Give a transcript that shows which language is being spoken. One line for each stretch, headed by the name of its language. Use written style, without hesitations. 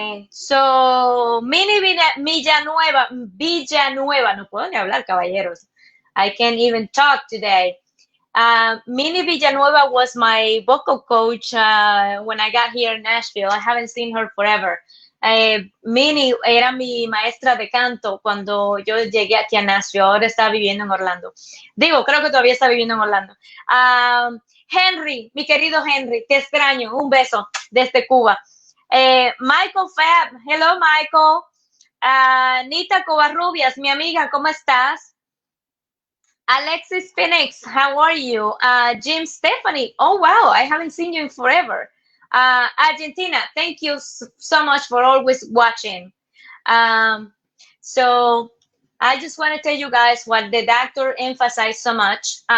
Spanish: So, Mini Villanueva, no puedo ni hablar, caballeros.
English: I can't even talk today. Mini Villanueva was my vocal coach when I got here in Nashville. I haven't seen her forever.
Spanish: Mini era mi maestra de canto cuando yo llegué aquí a Nashville. Ahora está viviendo en Orlando. Digo, creo que todavía está viviendo en Orlando. Henry, mi querido Henry, te extraño. Un beso desde Cuba.
English: Michael Fab, hello Michael.
Spanish: Nita Covarrubias, mi amiga, ¿cómo estás?
English: Alexis Phoenix, how are you? Jim Stephanie, oh wow, I haven't seen you in forever. Argentina, thank you so much for always watching. So I just want to tell you guys what the doctor emphasized so much.